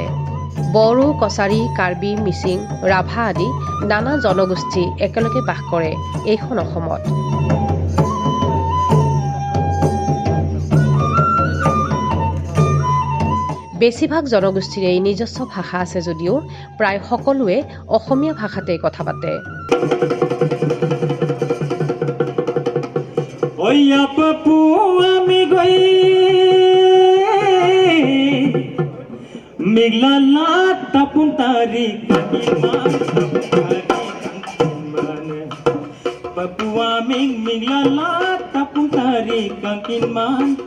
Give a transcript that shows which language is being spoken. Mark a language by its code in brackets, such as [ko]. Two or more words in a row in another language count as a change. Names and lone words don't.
[as] বড়ো, কছাৰী, কাৰ্বি, মিচিং, ৰাভা আদি নানা জনগোষ্ঠী একেলগে বাস কৰে এইখন অসমত। বেছিভাগ জনগোষ্ঠীৰে নিজস্ব ভাষা আছে যদিও প্ৰায় সকলোৱে অসমীয়া ভাষাতে কথা পাতে। [mrg] Oya papu amigoy Miglala tapun tari kakiman Papu aming miglala tapun tari kakiman